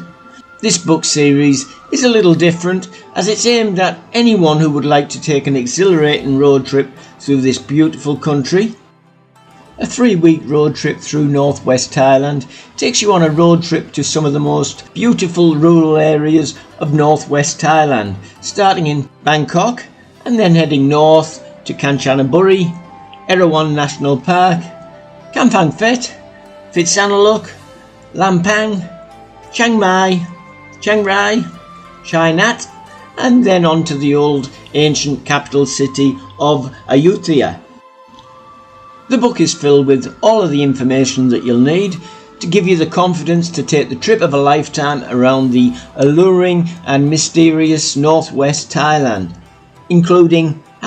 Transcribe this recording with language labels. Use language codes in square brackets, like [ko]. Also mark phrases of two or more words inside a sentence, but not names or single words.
[en] This book series is a little different, as it's aimed at anyone who would like to take an exhilarating road trip through this beautiful country. A 3-week road trip through Northwest Thailand takes you on a road trip to some of the most beautiful rural areas of Northwest Thailand, starting in Bangkok and then heading north to Kanchanaburi, Erawan National Park, Kamphaeng Phet, Phitsanulok, Lampang, Chiang Mai, Chiang Rai, Chai Nat, and then on to the old ancient capital city of Ayutthaya. The book is filled with all of the information that you'll need to give you the confidence to take the trip of a lifetime around the alluring and mysterious Northwest Thailand, including how